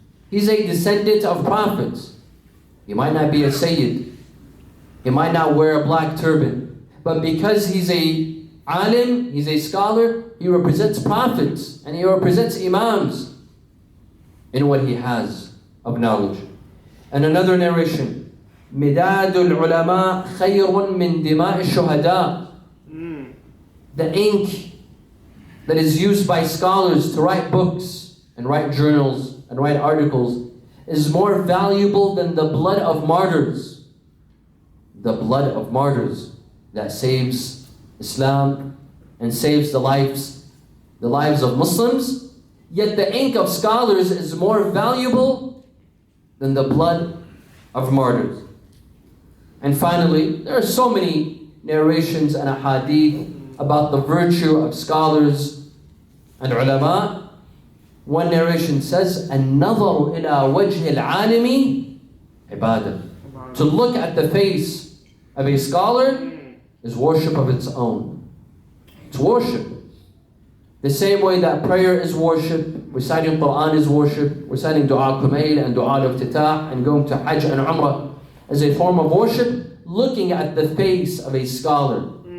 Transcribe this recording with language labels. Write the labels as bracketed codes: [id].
[en] He's a descendant of prophets. He might not be a sayyid. He might not wear a black turban. But because he's a alim, he's a scholar, he represents prophets and he represents imams in what he has of knowledge. And another narration, [ar] مِدَادُ الْعُلَمَاء خَيْرٌ مِّن دِمَاءِ الشُّهَدَاء. [en] The ink that is used by scholars to write books and write journals and write articles is more valuable than the blood of martyrs. The blood of martyrs that saves Islam and saves the lives of Muslims. Yet the ink of scholars is more valuable than the blood of martyrs. And finally, there are so many narrations and ahadith about the virtue of scholars and ulama. One narration says, [ar] النظر إلى وجه العالم عبادة. [en] To look at the face of a scholar is worship of its own. It's worship. The same way that prayer is worship, reciting Quran is worship, reciting Dua Kumail and Dua al-Iftitah and going to Hajj and Umrah as a form of worship, looking at the face of a scholar.